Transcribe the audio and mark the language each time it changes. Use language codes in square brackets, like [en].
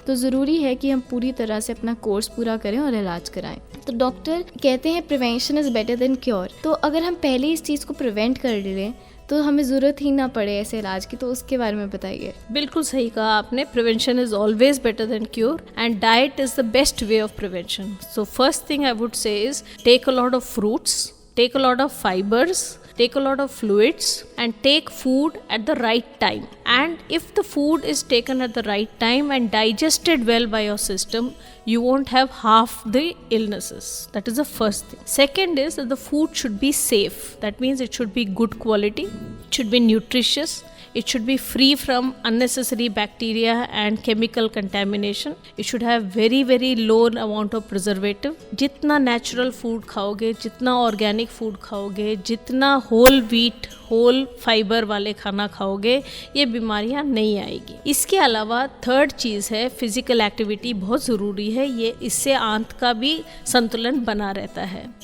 [hi] तो ज़रूरी है कि हम पूरी तरह से अपना कोर्स पूरा करें और इलाज कराएं। तो डॉक्टर कहते हैं [en] Prevention is better than cure. [hi] तो अगर हम पहले इस चीज़ को प्रिवेंट कर लें तो हमें ज़रूरत ही ना पड़े ऐसे इलाज की, तो उसके बारे में बताइए। बिल्कुल सही कहा आपने, [en] Prevention is always better than cure, and diet is the best way of prevention. So first thing I would say is take a lot of fruits, take a lot of fibers, take a lot of fluids, and take food at the right time. And if the food is taken at the right time and digested well by your system, you won't have half the illnesses. That is the first thing. Second is that the food should be safe. That means it should be good quality, it should be nutritious, it should be free from unnecessary bacteria and chemical contamination. It should have very very low amount of preservative. [hi] जितना natural food खाओगे, जितना organic food खाओगे, जितना whole wheat, whole fiber वाले खाना खाओगे, ये बीमारियाँ नहीं आएगी। इसके अलावा थर्ड चीज़ है फिजिकल एक्टिविटी, बहुत ज़रूरी है। ये इससे आंत का भी संतुलन बना रहता है।